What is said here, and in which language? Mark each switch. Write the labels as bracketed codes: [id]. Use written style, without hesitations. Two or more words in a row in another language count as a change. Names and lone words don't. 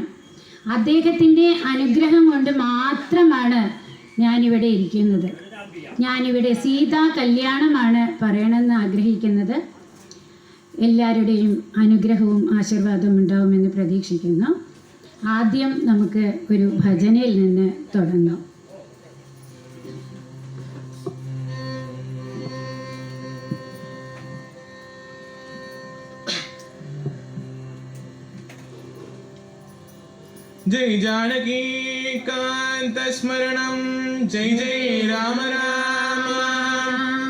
[ml] അദ്ദേഹത്തിൻ്റെ അനുഗ്രഹം കൊണ്ട് മാത്രമാണ് ഞാനിവിടെ ഇരിക്കുന്നത്. ഞാനിവിടെ സീതാ കല്യാണമാണ് പറയണമെന്ന് ആഗ്രഹിക്കുന്നത്. എല്ലാവരുടെയും അനുഗ്രഹവും ആശീർവാദവും ഉണ്ടാവുമെന്ന് പ്രതീക്ഷിക്കുന്നു. ആദ്യം നമുക്ക് ഒരു ഭജനയിൽ നിന്ന് തുടങ്ങാം. [sa] जय जानकी कांत स्मरणं जय जय राम राम.